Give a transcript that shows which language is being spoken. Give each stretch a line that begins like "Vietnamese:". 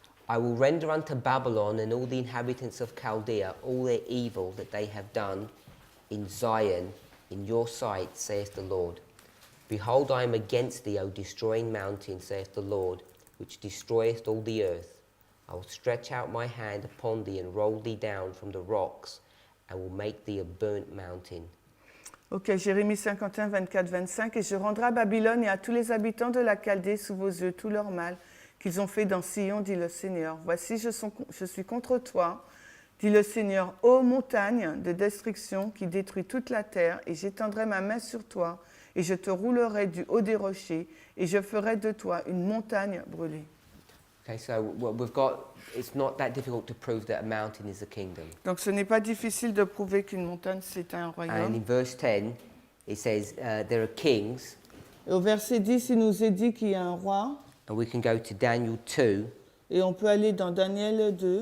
English: I will render unto Babylon and all the inhabitants of Chaldea all their evil that they have done in Zion in your sight, saith the Lord. Behold, I am against thee, O destroying mountain, saith the Lord, which destroyeth all the earth. I will stretch out my hand upon thee and roll thee down from the rocks, and will make thee a burnt mountain.
French: Ok, Jérémie 51, 24, 25. Et je rendrai à Babylone et à tous les habitants de la Chaldée sous vos yeux tout leur mal qu'ils ont fait dans Sion, dit le Seigneur. Voici, je suis contre toi, dit le Seigneur, ô montagne de destruction qui détruit toute la terre, et j'étendrai ma main sur toi, et je te roulerai du haut des rochers, et je ferai de toi une montagne brûlée.
English: Okay, so what we've got, it's not that difficult to prove that a mountain is a kingdom.
French: Donc ce n'est pas difficile de prouver qu'une montagne c'est un
English: And
French: royaume.
English: in verse 10, it says there are kings,
French: Et au verset 10, il nous est dit qu'il y a un roi,
English: and we can go to Daniel 2.
French: et on peut aller dans Daniel 2.